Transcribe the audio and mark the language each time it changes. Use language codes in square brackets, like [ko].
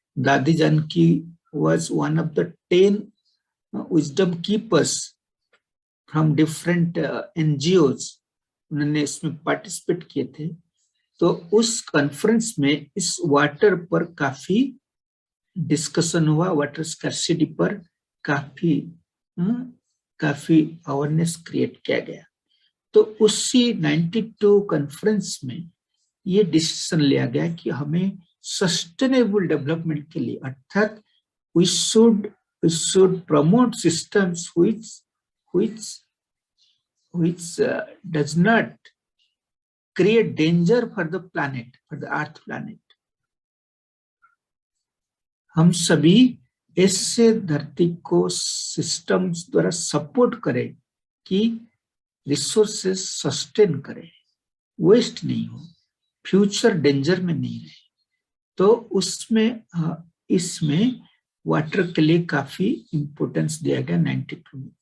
[en] Dadi Janki was one of the 10 wisdom keepers from different NGOs, [hi] उन्होंने इसमें पार्टिसिपेट किए थे। तो उस कॉन्फ्रेंस में इस वाटर पर काफी डिस्कशन हुआ, वाटर स्कैर्सिटी पर काफी अवेयरनेस क्रिएट किया गया। तो उसी 92 कॉन्फ्रेंस में ये डिसीजन लिया गया कि हमें सस्टेनेबल डेवलपमेंट के लिए, अर्थात [en] we should promote systems which does not create danger for the planet, for the earth planet. [hi] हम सभी ऐसे धरती को सिस्टम्स द्वारा सपोर्ट करें कि रिसोर्सेस सस्टेन करें, वेस्ट नहीं हो, फ्यूचर डेंजर में नहीं रहे। तो उसमें इसमें वाटर के लिए काफी इंपोर्टेंस दिया गया 92 में।